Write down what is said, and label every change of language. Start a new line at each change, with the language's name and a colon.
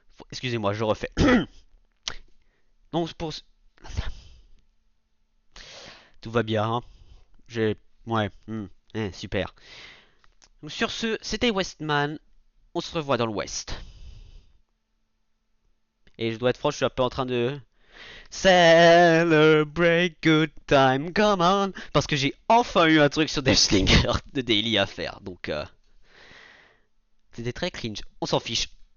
French: Excusez-moi, je refais. Donc, pour. Tout va bien, hein. J'ai. Ouais, super. Donc, sur ce, c'était Westman. On se revoit dans l'Ouest. Et je dois être franc, je suis un peu en train de.
English: Celebrate good time, come on!
French: Parce que j'ai enfin eu un truc sur Deathslinger de daily à faire. Donc, c'était très cringe. On s'en fiche.